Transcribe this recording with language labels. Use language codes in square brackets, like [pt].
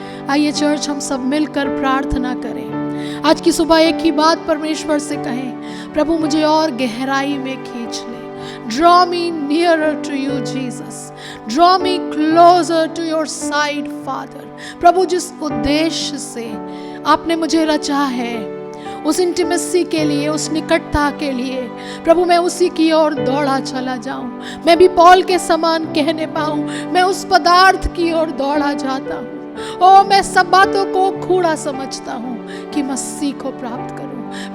[hi] आइए चर्च हम सब मिलकर प्रार्थना करें। आज की सुबह एक ही बात परमेश्वर से कहें, प्रभु मुझे और गहराई में खींच ले। [en] Draw me nearer to you, Jesus. Draw me closer to your side, Father. [hi] प्रभु जिस उद्देश्य से आपने मुझे रचा है, उस इंटीमेसी के लिए, उस निकटता के लिए, प्रभु मैं उसी की ओर दौड़ा चला जाऊं। मैं भी पौल के समान कहने पाऊं, मैं उस पदार्थ की ओर दौड़ा जाता हूं। ओ मैं सब बातों को कूड़ा समझता हूं कि मसीह को प्राप्त करूं।